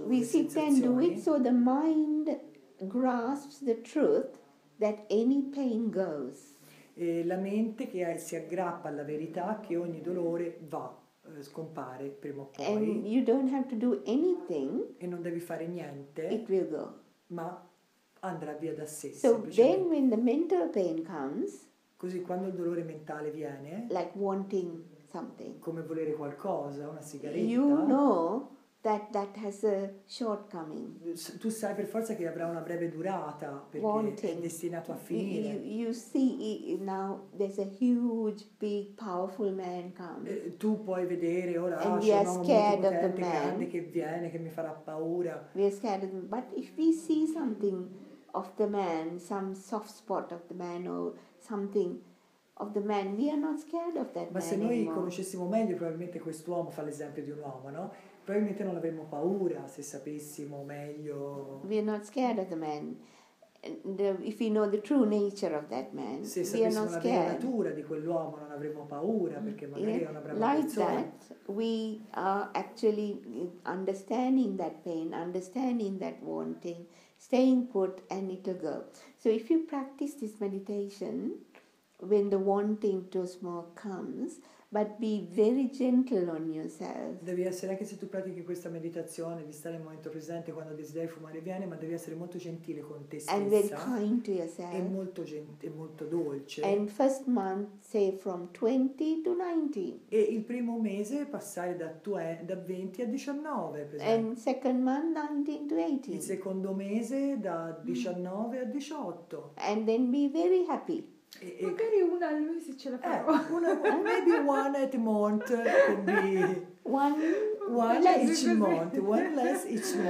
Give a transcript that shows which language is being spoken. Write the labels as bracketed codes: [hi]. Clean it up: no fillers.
[en] We sit and do it so the mind grasps the truth that any pain goes. [it] E la mente che si aggrappa alla verità che ogni dolore va, scompare prima o poi. [en] And you don't have to do anything. [it] E non devi fare niente. [en] It will go. [it] Ma andrà via da sé. [en] So then when the mental pain comes, [it] così quando il dolore mentale viene, [en] like wanting something, [it] come volere qualcosa, una sigaretta, [en] you know that has a shortcoming. [it] Tu sai per forza che avrà una breve durata perché [en] wanting. [it] È destinato a finire. [en] You see now there's a huge, big, powerful man comes. [it] Tu puoi vedere ora c'è un uomo molto potente, grande che viene, che mi farà paura. [en] We are scared of him. But if we see something of the man, some soft spot of the man or something of the man, we are not scared of that man. [it] Ma se noi [en] anymore. [it] conoscessimo meglio probabilmente quest'uomo, fa l'esempio di un uomo, no? Probabilmente non avremmo paura se sapessimo meglio. [en] We are not scared of the man. If we know the true nature of that man, [it] se [en] we are not [it] scared. Se sapessimo la vera natura di quell'uomo non avremmo paura perché magari è una brava persona. [en] Like that, we are actually understanding that pain, understanding that wanting, staying put, and it will go. So if you practice this meditation, when the wanting to smoke comes, but be very gentle on yourself. [it] Devi essere, anche se tu pratichi questa meditazione di stare nel momento presente quando il desiderio di fumare viene, ma devi essere molto gentile con te stessa. [en] And very kind to yourself. [it] E molto dolce. [en] And first month, say from 20 to 19. [it] E il primo mese passare da 20 a 19, per esempio. [en] And second month 19 to 18. [it] Il secondo mese da 19 a 18. [en] And then be very happy. [it] Magari una al mese ce la farò. [en] Maybe one at month can be one each month, one less each month.